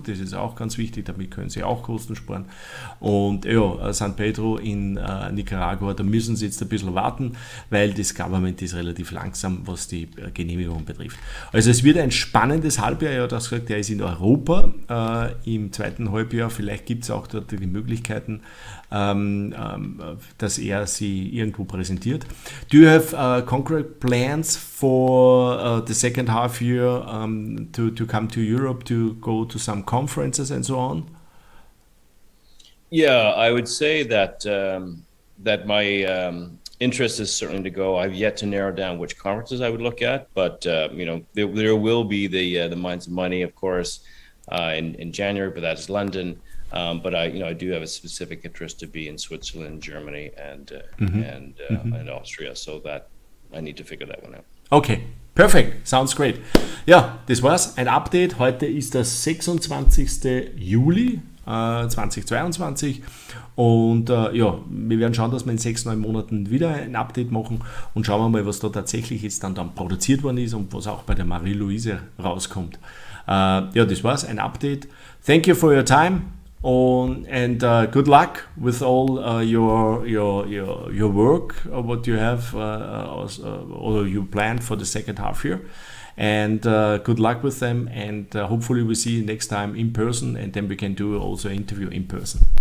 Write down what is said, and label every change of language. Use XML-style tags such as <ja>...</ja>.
<de>Das ist auch ganz wichtig, damit können sie auch Kosten sparen. Und ja, San Pedro in Nicaragua, da müssen sie jetzt ein bisschen warten, weil das Government ist relativ langsam, was die Genehmigung betrifft. Also es wird ein spannendes Halbjahr, ja, das gesagt, der ist in Europa im zweiten Halbjahr, vielleicht gibt es auch dort die Möglichkeiten, dass er sie irgendwo präsentiert.</de> <en>Do you have concrete plans for the second half year to come to Europe, to go to some conferences and so on? Yeah, I would say that that my interest is certainly to go. I've yet to narrow down which conferences I would look at, but there will be the Minds of Money, of course, in January, but that's London. But I do have a specific interest to be in Switzerland, Germany, and Austria, so that I need to figure that one out. Okay, perfect, sounds great.</en> <de>Ja, das war's, ein Update. Heute ist der 26. Juli 2022 und ja, wir werden schauen, dass wir in 6-9 Monaten wieder ein Update machen und schauen wir mal, was da tatsächlich jetzt dann produziert worden ist und was auch bei der Maria Luisa rauskommt. Ja, das war's, ein Update.</de> <en>Thank you for your time and good luck with all your work, what you have or you planned for the second half year. And good luck with them, and hopefully we see you next time in person, and then we can do also an interview in person.</en>